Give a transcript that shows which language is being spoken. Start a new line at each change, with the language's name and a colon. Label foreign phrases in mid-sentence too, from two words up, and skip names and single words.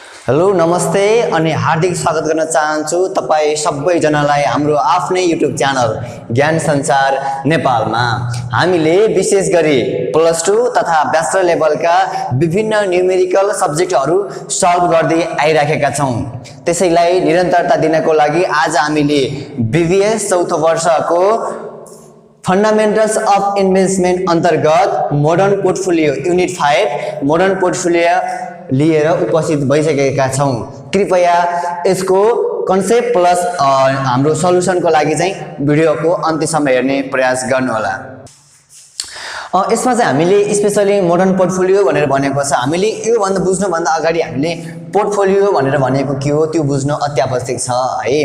Nepali: हेलो नमस्ते अनि हार्दिक स्वागत गर्न चाहन्छु तपाई सबैजनालाई हाम्रो आफ्नै
English: YouTube channel
Nepali: ज्ञान संचार नेपालमा। हामीले विशेष गरी प्लस 2 तथा
English: bachelor level
Nepali: विभिन्न
English: numerical subjects
Nepali: सल्भ गर्दै आइराखेका छौं। त्यसैलाई निरन्तरता दिनको लागि आज हामीले बीबीएस चौथो वर्षको
English: fundamentals of investment
Nepali: अंतर्गत
English: modern portfolio unit 5 modern portfolio
Nepali: लिएर उपस्थित भइसकेका छौं। कृपया यसको
English: concept plus
Nepali: हाम्रो सल्युसनको लागि चाहिँ भिडियोको अन्त्यसम्म हेर्ने प्रयास गर्नुहोला। यसमा चाहिँ हामीले
English: specially modern portfolio
Nepali: भनेर भनेको छ। हामीले यो भन्दा बुझ्नु भन्दा अगाडि हामीले पोर्टफोलियो भनेर भनेको के हो त्यो बुझ्नु अति आवश्यक छ है।